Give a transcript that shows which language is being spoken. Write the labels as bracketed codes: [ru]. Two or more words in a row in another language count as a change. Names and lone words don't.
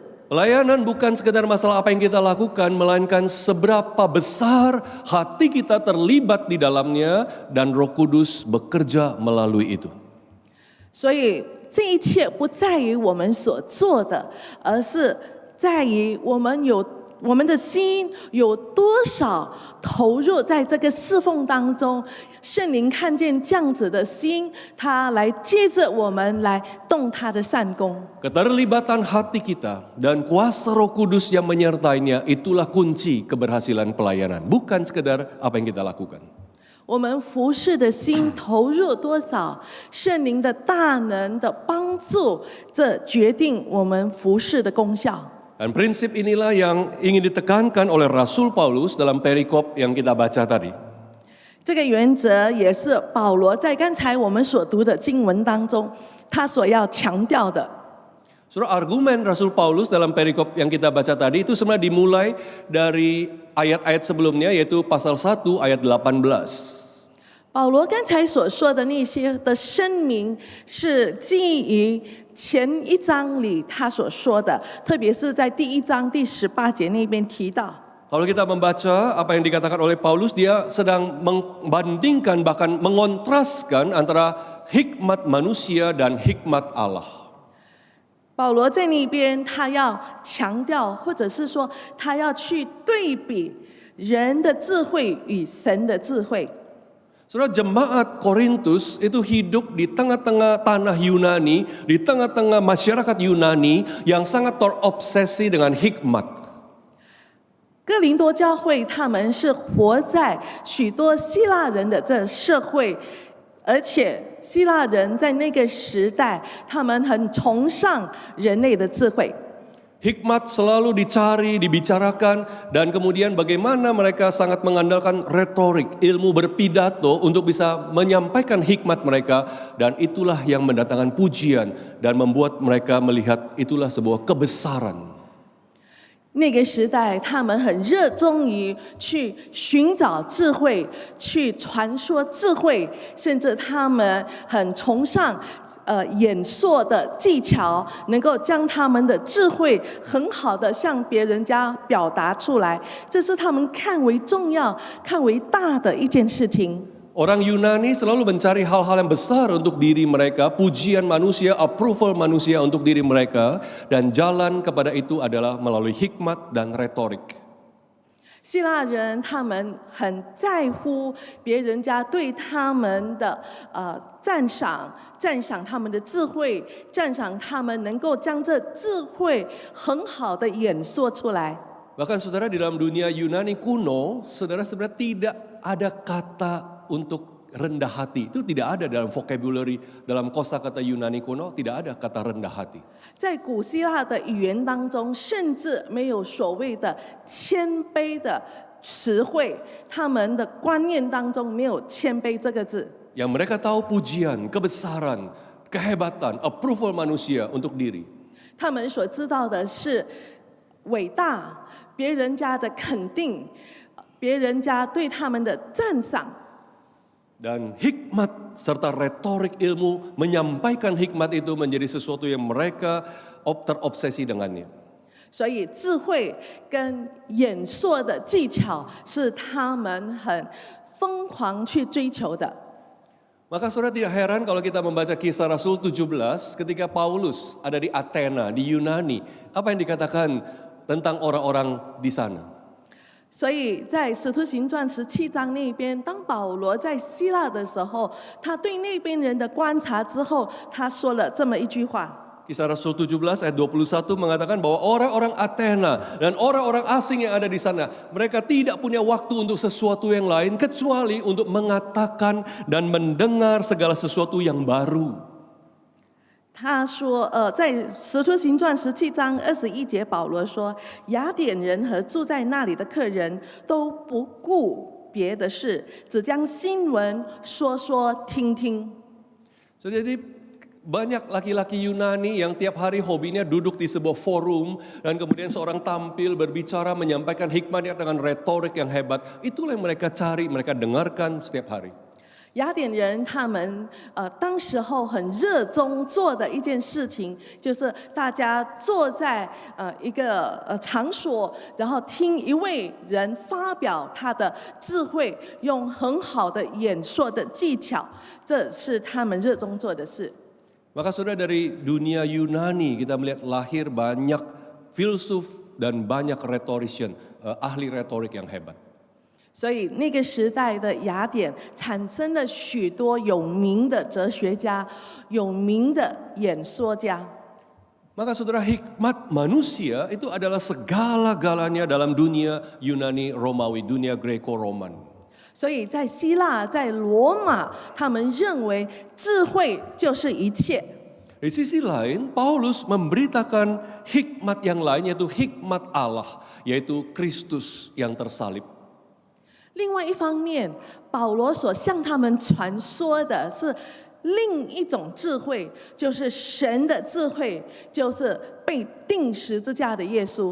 [id] Pelayanan bukan sekedar masalah apa yang kita lakukan, melainkan seberapa besar hati kita terlibat di dalamnya dan Roh Kudus bekerja melalui itu. [zh] 所以这一切不在于我们所做的，而是在于我们的心有多少投入在这个侍奉当中。圣灵看见这样子的心，他来接着我们来动他的善功。 [id] Keterlibatan hati kita dan kuasa Roh Kudus yang menyertainya itulah kunci keberhasilan pelayanan, bukan sekedar apa yang kita lakukan. [zh] 我们服侍的心投入多少，圣灵的大能的帮助，这决定我们服侍的功效。 [id] Dan prinsip inilah yang ingin ditekankan oleh Rasul Paulus dalam perikop yang kita baca tadi. [zh] 这个原则也是保罗在刚才我们所读的经文当中，他所要强调的。 [id] Saudara, argumen Rasul Paulus dalam perikop yang kita baca tadi itu sebenarnya dimulai dari ayat-ayat sebelumnya, yaitu pasal 1 ayat 18. [zh] 保罗刚才所说的那些的声明，是基于前一章里他所说的，特别是在第1章第18节那边提到。 [id] Kalau kita membaca apa yang dikatakan oleh Paulus, dia sedang membandingkan bahkan mengontraskan antara hikmat manusia dan hikmat Allah. [zh] 保罗在那边，他要强调，或者是说，他要去对比人的智慧与神的智慧。 [id] Saudara, jemaat Korintus itu hidup di tengah-tengah tanah Yunani, di tengah-tengah masyarakat Yunani yang sangat terobsesi dengan hikmat. [zh] 哥林多教会他们是活在许多希腊人的这社会，而且希腊人在那个时代，他们很崇尚人类的智慧。 [id] Hikmat selalu dicari, dibicarakan, dan kemudian bagaimana mereka sangat mengandalkan retorik, ilmu berpidato untuk bisa menyampaikan hikmat mereka, dan itulah yang mendatangkan pujian dan membuat mereka melihat itulah sebuah kebesaran. [zh] 那个时代，他们很热衷于去寻找智慧，去传说智慧，甚至他们很崇尚演说的技巧，能够将他们的智慧很好的向别人家表达出来，这是他们看为重要、看为大的一件事情。 [id] Orang Yunani selalu mencari hal-hal yang besar untuk diri mereka, pujian manusia, approval manusia untuk diri mereka, dan jalan kepada itu adalah melalui hikmat dan retorik. [zh] 希腊人他们很在乎别人家对他们的赞赏，赞赏他们的智慧，赞赏他们能够将这智慧很好的演说出来。 [id] Bahkan saudara di dalam dunia Yunani kuno, saudara sebenarnya tidak ada kata untuk rendah hati. Itu tidak ada dalam vocabulary, dalam kosakata Yunani kuno tidak ada kata rendah hati. [zh] 在古希腊的语言当中，甚至没有所谓的谦卑的词汇，他们的观念当中没有谦卑这个字。 [id] Yang mereka tahu pujian, kebesaran, kehebatan, approval manusia untuk diri. [zh] 他们所知道的是伟大，别人家的肯定，别人家对他们的赞赏。 [id] Dan hikmat serta retorik ilmu menyampaikan hikmat itu menjadi sesuatu yang mereka terobsesi dengannya. [zh] 所以智慧跟演说的技巧是他们很疯狂去追求的。 [id] Maka saudara tidak heran kalau kita membaca Kisah Rasul 17 ketika Paulus ada di Athena, di Yunani. Apa yang dikatakan tentang orang-orang di sana? [zh] 所以在《使徒行传》17章那边，当保罗在希腊的时候，他对那边人的观察之后，他说了这么一句话。 [id] Kisah Rasul 17 ayat 21 mengatakan bahwa orang-orang Athena dan orang-orang asing yang ada di sana, mereka tidak punya waktu untuk sesuatu yang lain kecuali untuk mengatakan dan mendengar segala sesuatu yang baru. [zh] 他说，在《使徒行传》17章21节，保罗说，雅典人和住在那里的客人都不顾别的事，只将新闻说说听听。 [id] So, jadi banyak laki-laki Yunani yang tiap hari hobinya duduk di sebuah forum dan kemudian seorang tampil berbicara menyampaikan hikmatnya dengan retorik yang hebat. Itulah yang mereka cari, mereka dengarkan setiap hari. [zh] 雅典人他们当时候很热衷做的一件事情，就是大家坐在一个场所，然后听一位人发表他的智慧，用很好的演说的技巧，这是他们热衷做的事。 [id] Maka saudara dari dunia Yunani kita melihat lahir banyak filsuf dan banyak rhetorician, ahli retorik yang hebat. [zh] 所以那个时代的雅典产生了许多有名的哲学家、有名的演说家。 [id] Maka saudara hikmat manusia itu adalah segala-galanya dalam dunia Yunani Romawi, dunia Greco-Roman. [zh] 所以在希腊、在罗马，他们认为智慧就是一切。 [id] Di sisi lain, Paulus memberitakan hikmat yang lain yaitu hikmat Allah, yaitu Kristus yang tersalib. [zh] 另外一方面，保罗所向他们传说的是另一种智慧，就是神的智慧，就是被钉十字架的耶稣。